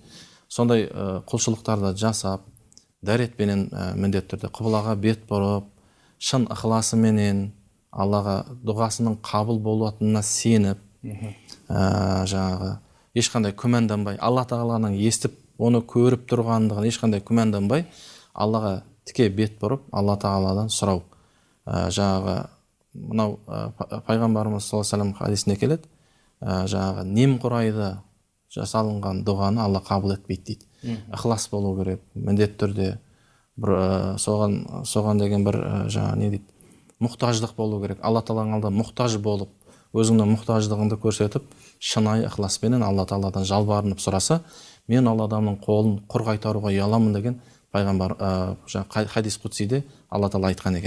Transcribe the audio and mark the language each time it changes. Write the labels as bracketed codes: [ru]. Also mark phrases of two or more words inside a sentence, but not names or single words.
[kk] Сондай құлшылықтарды жасап, дәретпенен міндетті түрде қыблаға бет бұрып, шын ықыласыменен Аллаға дұғасының қабыл болатынына сеніп, жаңағы ешқандай күмәнданбай, Алла тағаланың естіп, оны көріп тұрғандығын ешқандай күмәнданбай, Аллаға тіке бет бұрып, Алла тағаладан сұрау. Жаңағы мынау пайғамбарымыз [ar] صلى الله عليه وسلم [kk] хадисінде келеді, жаңағы немқұрайды жасалынған дұғаны Алла қабыл етпейді дейді. Ықылас болу керек, міндетті түрде соған деген бір жаңа не дейді, мұқтаждық болу керек. Алла тағаланың алдында мұқтаж болып, өзіңнің мұқтаждығыңды көрсетіп, шынайы ықыласпенен Алла тағаладан жалбарынып сұраса, мен ол адамның қолын құр қайтаруға ұяламын деген пайғамбар хадис құдсиде Алла тағала айтқан екен.